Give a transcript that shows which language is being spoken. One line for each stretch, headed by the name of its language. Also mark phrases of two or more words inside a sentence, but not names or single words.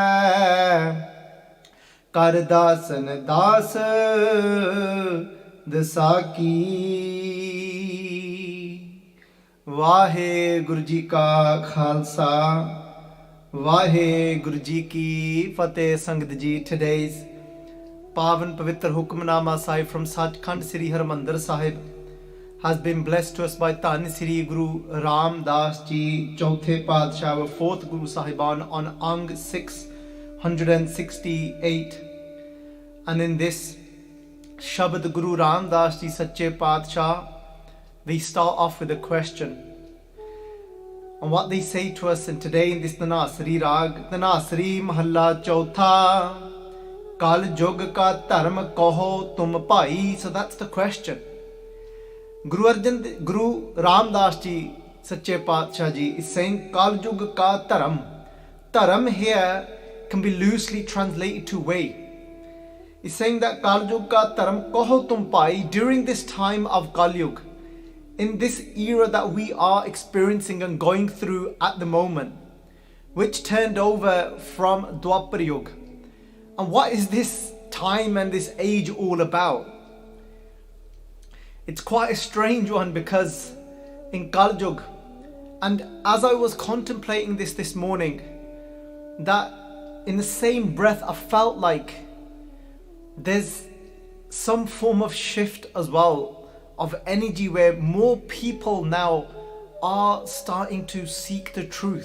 Punjabi: ਕਰ ਦਾਸਨ ਦਾਸ ਦਸਾਕੀ। ਵਾਹਿਗੁਰੂ ਜੀ ਕਾ ਖਾਲਸਾ, ਵਾਹਿਗੁਰੂ ਜੀ ਕੀ ਫਤਿਹ। ਸੰਗਤ ਜੀ,
English: today's
Punjabi: ਪਾਵਨ ਪਵਿੱਤਰ ਹੁਕਮਨਾਮਾ ਸਾਹਿਬ
English: from ਸੱਚਖੰਡ ਸ੍ਰੀ ਹਰਿਮੰਦਰ ਸਾਹਿਬ has been blessed to us by
Punjabi: ਧੰਨ ਸ੍ਰੀ ਗੁਰੂ ਰਾਮਦਾਸ ਜੀ ਚੌਥੇ ਪਾਤਸ਼ਾਹ,
English: fourth Guru Sahiban on Ang 668. And in this Shabad Guru Ramdas ji
Punjabi: ਸੱਚੇ ਪਾਤਸ਼ਾਹ,
English: we start off with a question on what they say to us. And today in this Tanasri Rag, Tanasri Mahalla Chautha,
Punjabi: ਕਲਜੁਗ ਕਾ ਧਰਮ ਕਹੋ ਤੁਮ ਭਾਈ.
English: So that's the question. Guru Ramdas ji
Punjabi: ਸੱਚੇ ਪਾਤਸ਼ਾਹ ਜੀ
English: is saying
Punjabi: ਕਲਜੁਗ ਕਾ ਧਰਮ.
English: Dharm here can be loosely translated to way. He's saying that
Punjabi: ਕਲਜੁਗ ਕਾ ਧਰਮ ਕਹੋ ਤੁਮ ਭਾਈ,
English: during this time of Kaljug, in this era that we are experiencing and going through at the moment, which turned over from Darbar Yug. And what is this time and this age all about? It's quite a strange one, because in Kaljug, and as I was contemplating this morning, that in the same breath I felt like there's some form of shift as well, of energy, where more people now are starting to seek the truth.